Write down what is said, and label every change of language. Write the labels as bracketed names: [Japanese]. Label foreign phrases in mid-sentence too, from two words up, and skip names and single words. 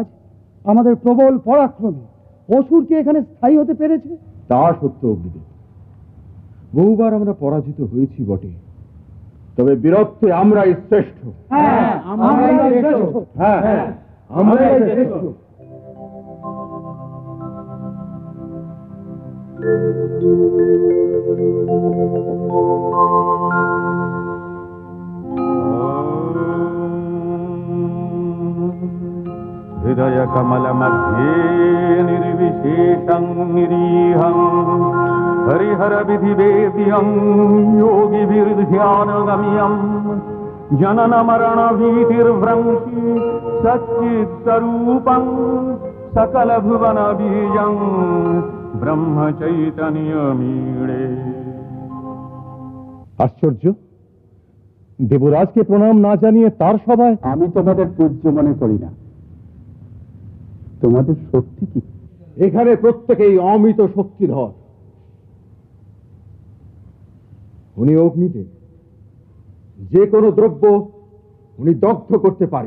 [Bangla] আমাদের প্রবল পরাক্রমে অসুর কি এখানে স্থায়ী হতে পেরেছে? তা সত্য অগ্নিদেব, বহুবার আমরা পরাজিত হয়েছি বটে, তবে বীরত্বে আমরাই শ্রেষ্ঠ। হ্যাঁ, আমরাই শ্রেষ্ঠ। হ্যাঁ, আমরাই শ্রেষ্ঠ। [Sanskrit] हृदय कमल मध्ये निर्विशेषं निरीहं हरिहर विधि वेद्यं योगिभिर्ध्यानगम्यं जनन मरण भीतिर्भ्रंशि सच्चित् स्वरूपं सकल भुवन बीजं ब्रह्म चैतन्यमीडे। [Bangla] আশ্চর্য, দেবরাজকে প্রণাম না জানিয়ে তার সভায়? আমি তোমাদের পূজ্য মনে করি না। তোমাদের শক্তি কি? এখানে প্রত্যেকেই অমিত শক্তিধর। উনি অগ্নিতে যে কোনো দ্রব্য উনি দগ্ধ করতে পারেন।